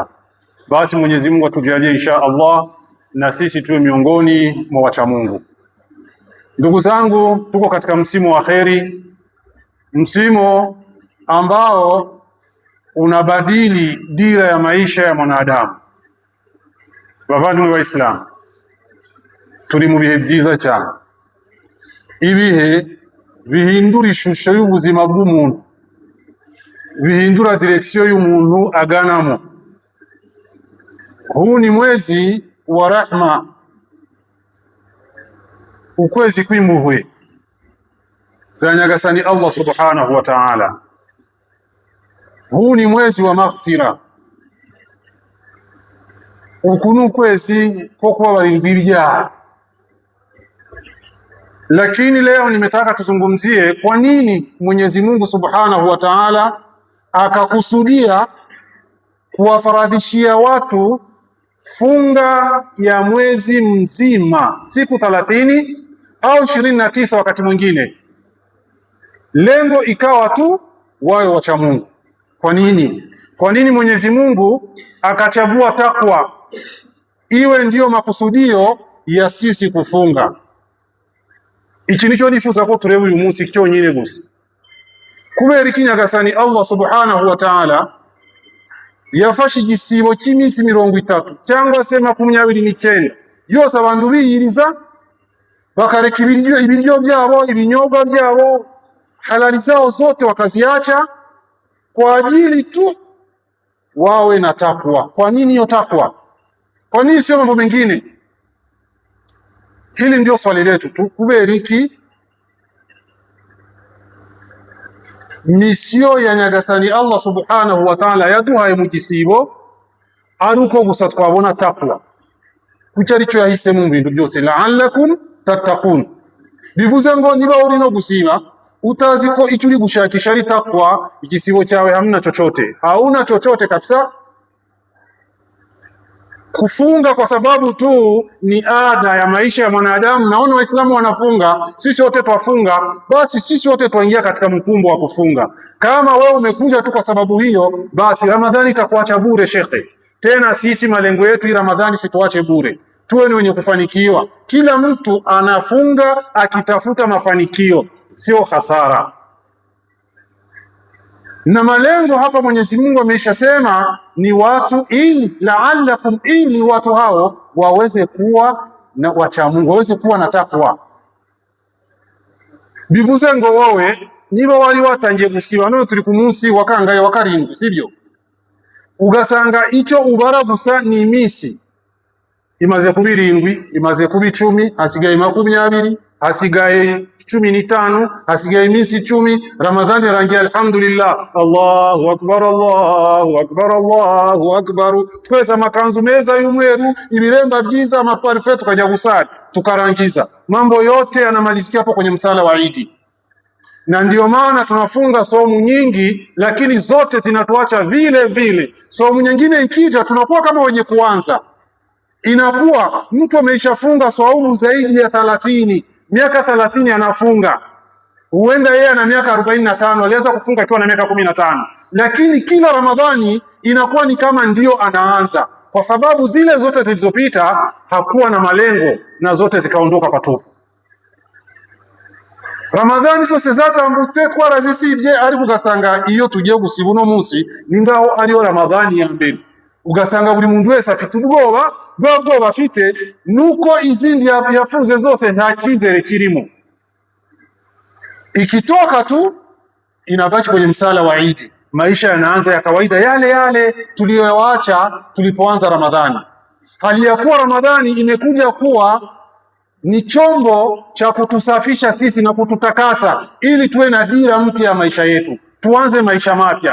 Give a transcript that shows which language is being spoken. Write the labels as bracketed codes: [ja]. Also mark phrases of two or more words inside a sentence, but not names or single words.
[sw] Basi Mwenyezi Mungu atujalie [ar] إن شاء الله [sw] na sisi tuwe miongoni mwa wacha Mungu. Ndugu zangu, tuko katika msimu wa kheri, msimu ambao unabadili dira ya maisha ya mwanadamu. [rw] Bavandimwe wa Islam, turi mu bihe byiza cyane. Ibihe bihindura ishusho y'ubuzima bw'umuntu, bihindura direksio y'umuntu aganamo. [sw] Huu ni mwezi wa rahma, [rw] ukwezi kw'impuhwe za Nyagasani Allah [ar] سبحانه وتعالى. [sw] Huu ni mwezi wa maghfira, [rw] uku ni ukwezi ko kubabarirwa ibyaha. [sw] Lakini leo nimetaka tuzungumzie kwa nini Mwenyezi Mungu [ar] سبحانه وتعالى [sw] akakusudia kuwafaradhishia watu funga ya mwezi mzima, siku 30 au 29 wakati mwingine. Lengo ikawa tu wawe wacha Mungu. Kwa nini? Kwa nini Mwenyezi Mungu akachagua takwa iwe ndiyo makusudio ya sisi kufunga? [rw] Iki nico nifuza ko tureba uyu munsi cyonyine gusa. Kubera iki Nyagasani Allah [ar] سبحانه وتعالى [rw] yafashe igisibo cy'iminsi 30 cyangwa se 29 yose abantu biyiriza, bakareka ibiryo byabo, ibinyobwa byabo, [sw] halali zao zote wakaziacha kwa ajili tu wawe na takwa. Kwa nini hiyo takwa? Kwa nini sio mambo mengine? Hili ndio swali letu tu. [rw] Kubera iki misio ya Nyagasani Allah [ar] سبحانه وتعالى [rw] yaduhaye mu gisibo aruko gusa twabona takwa, kuki arico yahise mu bintu byose, [ar] لعلكم تتقون. [rw] Bivuze ngo niba uri no gusiba utazi ko icyo uri gushakisha ari takwa, igisibo cyawe [sw] hamna chochote, hauna chochote kabisa. Kufunga kwa sababu tu ni ada ya maisha ya mwanadamu. Naona Waislamu wanafunga, sisi wote twafunga, basi sisi wote tuingia katika mkumbo wa kufunga. Kama wewe umekuja tu kwa sababu hiyo, basi Ramadhani itakuacha bure shekhe. Tena sisi malengo yetu hii Ramadhani situache bure, tuwe ni wenye kufanikiwa. Kila mtu anafunga akitafuta mafanikio, sio hasara. Na malengo hapa Mwenyezi Mungu ameishasema ni watu, ili la'allakum, ili watu hao waweze kuwa na wacha Mungu, waweze kuwa na takwa. [rw] Bivuze ngo wowe niba wali watangiye gusiba none turi ku munsi wa kangahe, wa 7, sibyo? Ugasanga icyo ubara gusa ni imisi imaze kuba 7, imaze kuba 10, hasigaye 20, hasigaye 15, hasigaye iminsi 10. Ramadhani yarangiye, [ar] الحمد لله، الله أكبر، الله أكبر، الله أكبر. [rw] Twese amakanzu meza y'umweru, ibiremba byiza, amaparfait, tukajya gusali tukarangiza. [sw] Mambo yote yanamalizikia hapo kwenye msala wa Eid. Na ndio maana tunafunga somu nyingi, lakini zote zinatuacha vile vile. Somu nyingine ikija tunakuwa kama wenye kuanza. Inakuwa mtu ameishafunga swaumu zaidi ya 30, miaka 30 anafunga. Huenda yeye ana miaka 45, alianza kufunga akiwa na miaka 15, lakini kila Ramadhani inakuwa ni kama ndio anaanza, kwa sababu zile zote zilizopita hakuwa na malengo na zote zikaondoka patupu. [rw] Ramadhani zose zatambutse twarazisibye, ariko ugasanga iyo tugiye gusiba uno munsi ningaho ariyo Ramadhani ya mbere, ugasanga buri muntu wese afite ubwoba. Bwa bwoba afite nuko izindi yafuze zose nta kizere kirimo. [sw] Ikitoka tu inabaki kwenye msala wa Idi, maisha yanaanza ya kawaida yale yale tuliyoacha tulipoanza Ramadhani. Hali ya kuwa Ramadhani imekuja kuwa ni chombo cha kutusafisha sisi na kututakasa, ili tuwe na dira mpya ya maisha yetu, tuanze maisha mapya.